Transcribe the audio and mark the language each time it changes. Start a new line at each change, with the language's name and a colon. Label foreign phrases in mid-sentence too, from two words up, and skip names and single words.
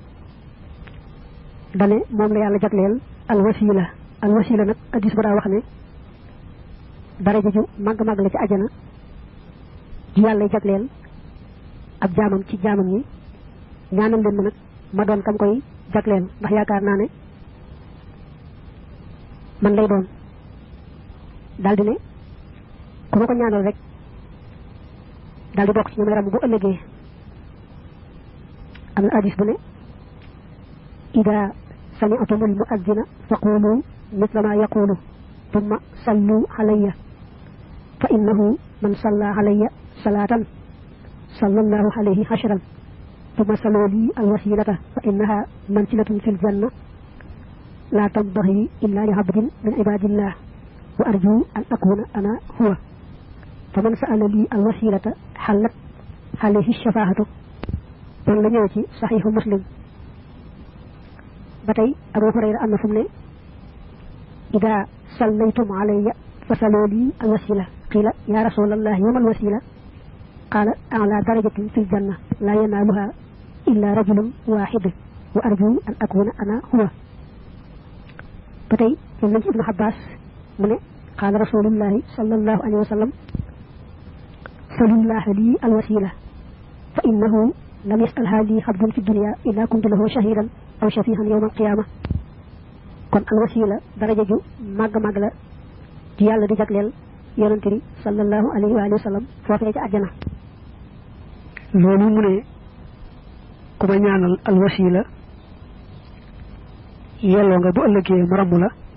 Wolof: dane moom la yàlla jagleel al wasila nag addis ba daa wax ne daraja ju màgg la ci ajana ju yàlla jagleel ab jaamam ci jaamam ñi ñaanal leen ma nag ma doon kam koy jagleel ndax yaakaar naa ne man lay doon daldi ne ku ma ko ñaanal rek daldi bokk ci ñu may ram bu ëllëgee am na hadis bu ne
Arabic: إذا سمعتم المؤذن فقولوا مثل ما يقول ثم صلوا علي فإنه من صلى علي صلاة صلى الله عليه عشرا ثم سلوا لي الوسيلة فإنها منزلة في الجنة لا تنبغي إلا لعبد من عباد الله وأرجو أن أكون أنا هو فمن سأل لي الوسيلة حلت عليه الشفاعة
Wolof: kon la ñëw ci sahihu muslim batay Abu Hurayra amna fu ne
Arabic: إذا صليتم علي فسلوا لي الوسيلة قيل يا رسول الله وما الوسيلة قال أعلى درجة في الجنة لا ينالها إلا رجل واحد وأرجو أن أكون أنا هو
Wolof: batay ibn Abbas mu ne
Arabic: قال رسول الله صلى الله عليه وسلم صلى الله لي الوسيلة فإنه لم يسألها لي عبد في الدنيا إلا كنت له شهيدا أو شفيعا يوم القيامة
Wolof: kon alwasila daraja ju mag mag la ci yalla di jaglel yonent bi
Arabic: صلى الله عليه وسلم
Wolof: fofé ci aljana lolu mu ne ku ma ñaanal alwasila yello nga bu ëllëgé mu ramu la